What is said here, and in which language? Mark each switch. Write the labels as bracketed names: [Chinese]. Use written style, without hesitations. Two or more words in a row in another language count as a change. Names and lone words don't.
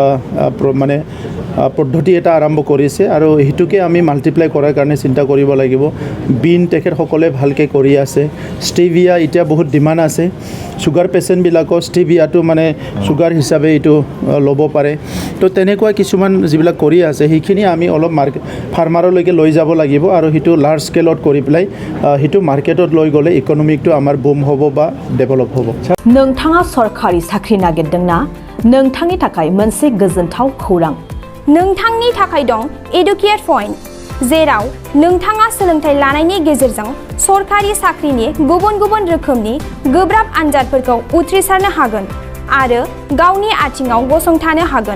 [Assamese] মানে পদ্ধতি এটা আৰম্ভ কৰিছে আৰু সেইটোকে আমি মাল্টিপ্লাই কৰাৰ কাৰণে চিন্তা কৰিব লাগিব বিন তেখেতসকলে ভালকৈ কৰি আছে ষ্টিভিয়া এতিয়া বহুত ডিমাণ্ড আছে [English] sugar patients [Assamese] ষ্টিভিয়াটো মানে ছুগাৰ হিচাপে এইটো ল'ব পাৰে তো তেনেকুৱা কিছুমান যিবিলাক কৰি আছে সেইখিনি আমি অলপ ফাৰ্মাৰলৈকে লৈ যাব লাগিব আৰু সেইটো [English] large scale [Assamese] কৰি পেলাই সেইটো মাৰ্কেটত লৈ গ'লে ইকনমিকটো আমাৰ বুম হ'ব বা ডেভেলপ হ'ব [Bodo] नोंथाङा सरखारि साख्रि नागिरदोंना नोंथांनि थाखाय मोनसे गोजोनथाव खौरां नोंथांनि थाखाय दं [English] educate point [Bodo] जेराव नोंथाङा सोलोंथाइ लानायनि गेजेरजों सरखारि साख्रिनि गुबुन गुबुन रोखोमनि गोब्राब आनजादफोरखौ उथ्रिसारनो हागोन आरो गावनि आथिङाव गसंथानो हागोन